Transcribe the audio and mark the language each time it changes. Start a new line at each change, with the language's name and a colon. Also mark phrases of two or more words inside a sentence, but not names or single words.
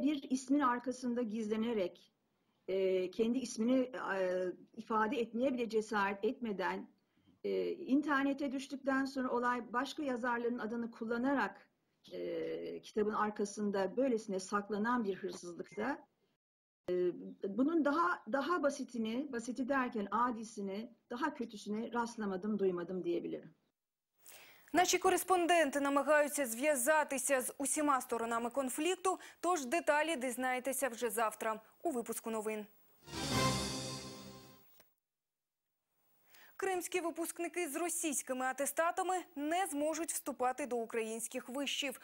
Turkish: bir ismin arkasında gizlenerek, kendi ismini ifade etmeye bile cesaret etmeden, internete düştükten sonra olay başka yazarların adını kullanarak kitabın arkasında böylesine saklanan bir hırsızlıkta, bunun daha basitini, basiti derken adisini, daha kötüsüne rastlamadım, duymadım diyebilirim.
Ukrainian: Наші кореспонденти намагаються зв'язатися з усіма сторонами конфлікту, тож деталі дізнаєтеся вже завтра у випуску новин. Кримські випускники з російськими атестатами не зможуть вступати до українських вишів.